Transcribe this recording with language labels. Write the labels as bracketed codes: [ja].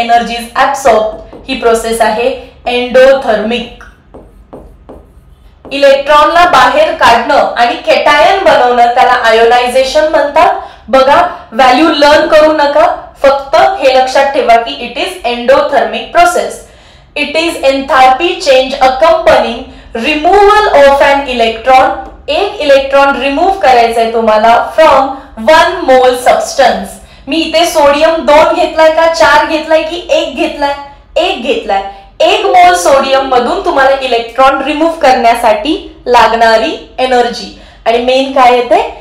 [en] Energy is absorb. [mr] He process आहे [en] Endothermic. [mr] इलेक्ट्रॉनला बाहेर काढणं आणि केटायन बनवणं त्याला आयोनायझेशन म्हणतात. बघा व्हॅल्यू लर्न करू नका, फक्त हे लक्षात ठेवा की [en] It is endothermic process. It is enthalpy change accompanying removal of an electron. [mr] एक इलेक्ट्रॉन रिमूव्ह करायचा आहे तुम्हाला फ्रॉम 1 मोल सबस्टन्स. मी इथे सोडियम 2 घेतलाय का 4 घेतलाय की 1 घेतलाय? 1 घेतलाय. 1 मोल सोडियम मधून तुम्हाला इलेक्ट्रॉन रिमूव्ह करण्यासाठी लागणारी एनर्जी. आणि मेन काय येते?